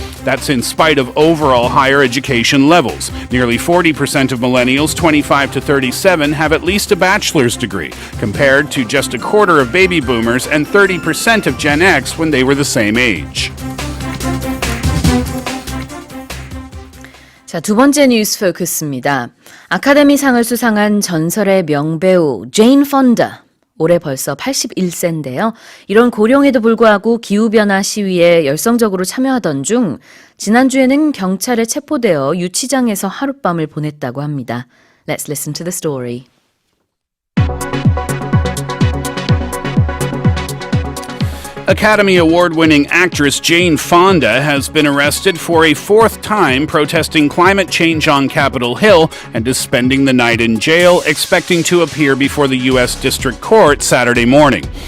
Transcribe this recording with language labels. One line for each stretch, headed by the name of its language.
English: That's in spite of overall higher education levels. Nearly 40% of millennials 25 to 37 have at least a bachelor's degree, compared to just a quarter of baby boomers and 30% of Gen X when they were the same age.
Korean: 자, 두 번째 뉴스 포커스입니다. 아카데미상을 수상한 전설의 명배우 제인 펀다. 올해 벌써 81세인데요. 이런 고령에도 불구하고 기후변화 시위에 열성적으로 참여하던 중 지난주에는 경찰에 체포되어 유치장에서 하룻밤을 보냈다고 합니다.
English: Let's listen to the story. Academy Award-winning actress Jane Fonda has been arrested for a fourth time protesting climate change on Capitol Hill and is spending the night in jail, expecting to appear before the U.S. District Court Saturday morning.